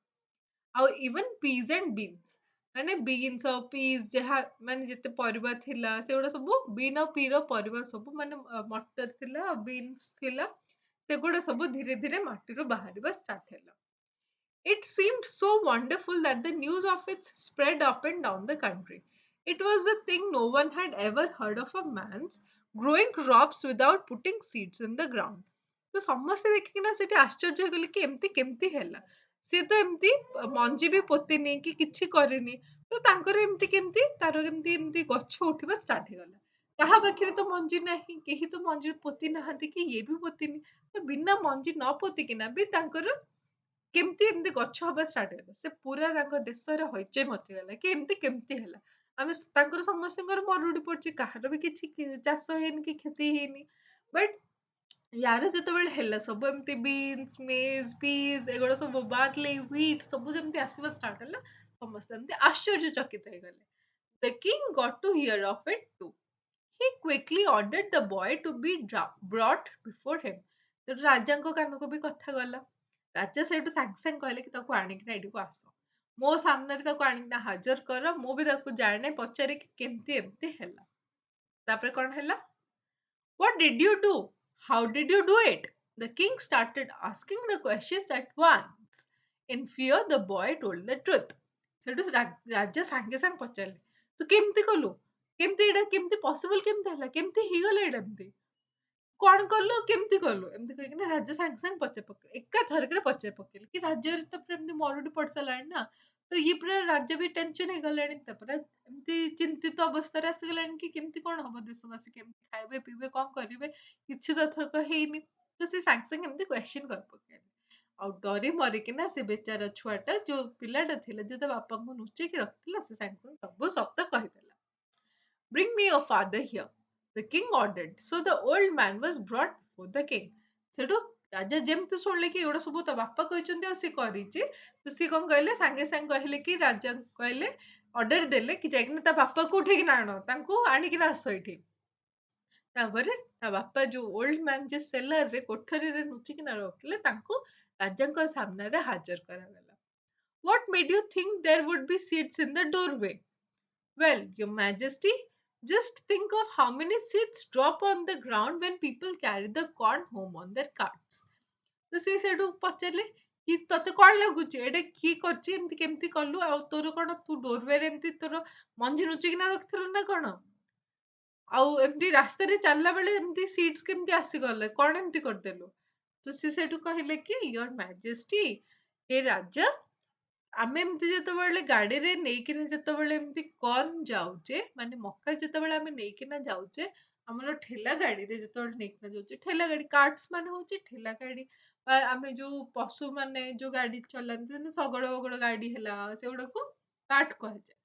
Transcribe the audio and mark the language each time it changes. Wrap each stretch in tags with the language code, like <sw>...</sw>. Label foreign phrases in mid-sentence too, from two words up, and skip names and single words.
<or>ଆଉ</or> <en>even peas and beans,</en> <or>ମାନେ ବିନ୍ସ ଆଉ ପିଜ୍ ଯାହା ମାନେ ଯେତେ ପରିବା ଥିଲା ସେଗୁଡା ସବୁ ବିନ୍ ଆଉ ପିର ପରିବା ସବୁ ମାନେ ମଟର ଥିଲା ଆଉ ବିନ୍ସ ଥିଲା, ସେଗୁଡା ସବୁ ଧୀରେ ଧୀରେ ମାଟିରୁ ବାହାରିବା ଷ୍ଟାର୍ଟ ହେଲା।</or> <en>It seemed so wonderful that the news of it spread up and down the country. It was a thing no one had ever heard of a man's growing crops without putting seeds in the ground.</en> <or>ତ ସମସ୍ତେ ଦେଖିକିନା ସେଠି ଆଶ୍ଚର୍ଯ୍ୟ ହେଇଗଲେ କି ଏମିତି କେମିତି ହେଲା, ସିଏ ତ ଏମିତି ମଞ୍ଜି ବି ପୋତିନି କି କିଛି କରିନି, ତ ତାଙ୍କର ଏମିତି କେମିତି ତାର ଏମିତି ଏମିତି ଗଛ ଉଠିବା ଷ୍ଟାର୍ଟ ହେଇଗଲା। କାହା ପାଖରେ ତ ମଞ୍ଜି ନାହିଁ, କେହି ତ ମଞ୍ଜି ପୋତି ନାହାନ୍ତି କି ଇଏ ବି ପୋତିନି, ତ ବିନା ମଞ୍ଜି ନ ପୋତିକିନା ବି ତାଙ୍କର କେମିତି ଏମିତି ଗଛ ହବା ଷ୍ଟାର୍ଟ ହେଲା। ସେ ପୁରା ତାଙ୍କ ଦେଶରେ ହଇଚଇ ମଚିଗଲା କି ଏମିତି କେମିତି ହେଲା। ତାଙ୍କର ସମସ୍ତଙ୍କର ମରୁଡି ପଡିଛି, କାହାର ବି କିଛି ଚାଷ ହେଇନି କି କ୍ଷତି ହେଇନି। ବଟ୍ ୟାର ଯେତେବେଳେ ହେଲା ସବୁ ଏମିତି</or> <en>beans, maize, peas</en> <or>ଏଗୁଡା ସବୁ</or> <en>barley, wheat</en> <or>ସବୁ ଯେମିତି ଆସିବା ଷ୍ଟାର୍ଟ ହେଲା, ସମସ୍ତେ ଏମିତି ଆଶ୍ଚର୍ଯ୍ୟଚକିତ ହେଇଗଲେ।</or> <en>The king got to hear of it too. He quickly ordered the boy to be brought before him.</en> <or>ସେଠୁ ରାଜାଙ୍କ କାନକୁ ବି କଥା ଗଲା। ରାଜା ସେଇଠୁ ସାଙ୍ଗେ ସାଙ୍ଗେ କହିଲେ କି ତାକୁ ଆଣିକିନା ଏଇଠିକୁ ଆସ। ମୋ ସାମ୍ନାରେ ତାକୁ ଆଣିକିନା ହାଜର କର। ମୁଁ ବି ତାକୁ ଜାଣେ ପଚାରେ କି କେମିତି ଏମିତି ହେଲା। ତାପରେ କଣ ହେଲା?</or> <en>What did you do? How did you do it? The king started asking the questions at once. In fear, the boy told the truth.</en> <or>ସେଠୁ ରାଜା ସାଙ୍ଗେ ସାଙ୍ଗେ ପଚାରିଲେ, ତୁ କେମିତି କଲୁ? କେମିତି ଏଇଟା କେମିତି ପସିବଲ କେମିତି ହେଲା? କେମିତି ହେଇଗଲା ଏଇଟା ଏମିତି? କଣ କଲୁ? କେମିତି କଲୁ? ଏମିତି କହିକିନା ରାଜା ସାଙ୍ଗେ ସାଙ୍ଗେ ପଚାରି ପକେଇଲେ। ଏକା ଥରକରେ ପଚାରି ପକେଇଲେ କି ରାଜ୍ୟରେ ତ ପୁରା ଏମିତି ମରୁଡି ପଡି ସାରିଲାଣି ନା। ତ ଇଏ ପୁରା ରାଜା ବି ଟେନସନ ହେଇଗଲାଣି। ତାପରେ ଏମିତି ଚିନ୍ତିତ ଅବସ୍ଥାରେ ଆସିଗଲାଣି କି କେମିତି କଣ ହବ, ଦେଶବାସୀ କେମିତି ଖାଇବେ ପିଇବେ କଣ କରିବେ, କିଛି ତ ଏଥରକ ହେଇନି। ତ ସେ ସାଙ୍ଗେ ସାଙ୍ଗେ ଏମିତି କ୍ୱେଶ୍ଚିନ୍ କରି ପକେଇଲେ। ଆଉ ଡରି ମରିକିନା ସେ ବେଚାରା ଛୁଆଟା ଯୋଉ ପିଲାଟା ଥିଲା ଯେ ତା ବାପାଙ୍କୁ ଲୁଚେଇକି ରଖିଥିଲା, ସେ ସାଙ୍ଗେ ସାଙ୍ଗେ ସବୁ ସତ କହିଦେଲା।</or> <en>Bring me your father here, the king ordered. So the old man was brought before the king.</en> <or>ସେଠୁ ରାଜା ଯେମିତି ଶୁଣିଲେ କି ଏଗୁଡା ସବୁ ତା ବାପା କହିଛନ୍ତି ଆଉ ସେ କରିଛି, ତ ସିଏ କଣ କହିଲେ ସାଙ୍ଗେ ସାଙ୍ଗେ କହିଲେ କି ରାଜା କହିଲେ, ଅର୍ଡର ଦେଲେ କି ଯାଇକିନା ତା ବାପାକୁ ଉଠେଇକିନା ଆଣ, ତାଙ୍କୁ ଆଣିକିନା ଆସ ଏଇଠି। ତାପରେ ତା ବାପା ଯୋଉ</or> <en>old man</en> <or>ଯେ ସେଲାରରେ କୋଠରୀରେ ଲୁଚିକିନା ରହୁଥିଲେ, ତାଙ୍କୁ ରାଜାଙ୍କ ସାମ୍ନାରେ ହାଜର କରାଗଲା।</or> <en>What made you think there would be seeds in the doorway? Well, Your Majesty, just think of how many seeds drop on the ground when people carry the corn home on their carts.</en> <or>ତ ସେ ସେଇଠୁ ପଚାରିଲେ କି ତତେ କଣ ଲାଗୁଛି ଏଇଟା କିଏ କରିଛି, ଏମିତି କେମିତି କଲୁ, ଆଉ ତୋର କଣ ତୁ ଡୋରୱେରେ ଏମିତି ତୋର ମଞ୍ଜି ଲୁଚିକିନା ରଖିଥିଲୁ ନା କଣ? ଆଉ ଏମିତି ରାସ୍ତାରେ ଚାଲିଲା ବେଳେ ଏମିତି ସିଟ୍ସ କେମିତି ଆସିଗଲେ, କଣ ଏମିତି କରିଦେଲୁ? ତ ସେ ସେଇଠୁ କହିଲେ କି</or> <en>your majesty,</en> <or>ହେ ରାଜା, ଆମେ ଏମିତି ଯେତେବେଳେ ଗାଡିରେ ନେଇକିନା ଯେତେବେଳେ ଏମିତି କର୍ନ ଯାଉଛେ, ମାନେ ମକା ଯେତେବେଳେ ଆମେ ନେଇକିନା ଯାଉଛେ, ଆମର ଠେଲା ଗାଡିରେ ଯେତେବେଳେ ନେଇକିନା ଯାଉଛେ, ଠେଲା ଗାଡି କାର୍ଟସ ମାନେ ହଉଛି ଠେଲା ଗାଡି, ବା ଆମେ ଯୋଉ ପଶୁ ମାନେ ଯୋଉ ଗାଡି ଚଲାନ୍ତି ଯେମିତି ଶଗଡ ବଗଡ ଗାଡି ହେଲା, ସେଗୁଡାକୁ କାର୍ଟ କୁହାଯାଏ।</or>